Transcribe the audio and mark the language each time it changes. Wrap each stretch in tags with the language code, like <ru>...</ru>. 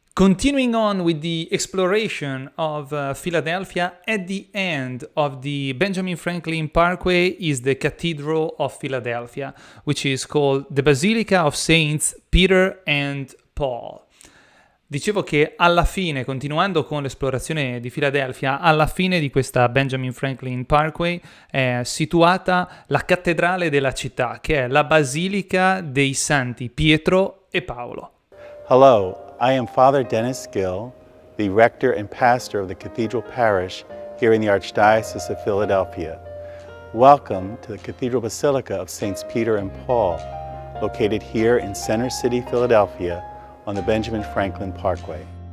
<en>Continuing on with the exploration of Philadelphia, at the end of the Benjamin Franklin Parkway is the Cathedral of Philadelphia, which is called the Basilica of Saints Peter and Paul.</en> <it>Dicevo che alla fine, continuando con l'esplorazione di Philadelphia, alla fine di questa Benjamin Franklin Parkway è situata la cattedrale della città, che è la Basilica dei Santi Pietro e Paolo.</it> <en>Hello. I am Father Dennis Gill, the rector and pastor of the Cathedral Parish here in the Archdiocese of Philadelphia. Welcome to the Cathedral Basilica of Saints Peter and Paul, located here in Center City, Philadelphia, on the Benjamin Franklin Parkway.</en>